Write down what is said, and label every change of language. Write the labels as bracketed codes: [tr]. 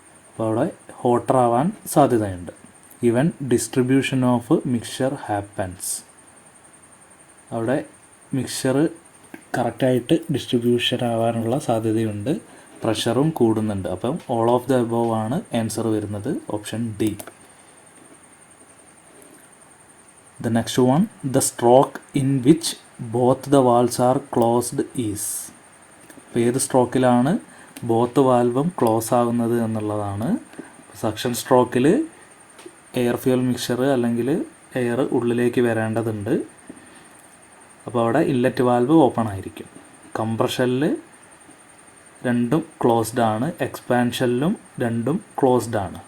[ml] അപ്പോൾ അവിടെ ഹോട്ടർ ആവാൻ സാധ്യതയുണ്ട്. [en] Even distribution of mixture happens. [ml] അവിടെ മിക്സ്ചർ കറക്റ്റായിട്ട് ഡിസ്ട്രിബ്യൂഷൻ ആവാനുള്ള സാധ്യതയുണ്ട്. പ്രഷറും കൂടുന്നുണ്ട്. അപ്പം ഓൾ ഓഫ് ദ എബോവ് ആണ് ആൻസർ വരുന്നത്. Option D. [en] The next one, the stroke in which both the valves are closed is. [ml] അപ്പോൾ ഏത് സ്ട്രോക്കിലാണ് ബോത്ത് വാൽവും ക്ലോസ് ആകുന്നത് എന്നുള്ളതാണ്. സക്ഷൻ സ്ട്രോക്കിൽ എയർ ഫ്യൂൽ മിക്സ്ചർ അല്ലെങ്കിൽ എയർ ഉള്ളിലേക്ക് വരേണ്ടതുണ്ട്. അപ്പോൾ അവിടെ ഇൻലെറ്റ് വാൽവ് ഓപ്പൺ ആയിരിക്കും. കംപ്രഷനിൽ രണ്ടും ക്ലോസ്ഡ് ആണ്, എക്സ്പാൻഷനിലും രണ്ടും ക്ലോസ്ഡ് ആണ്.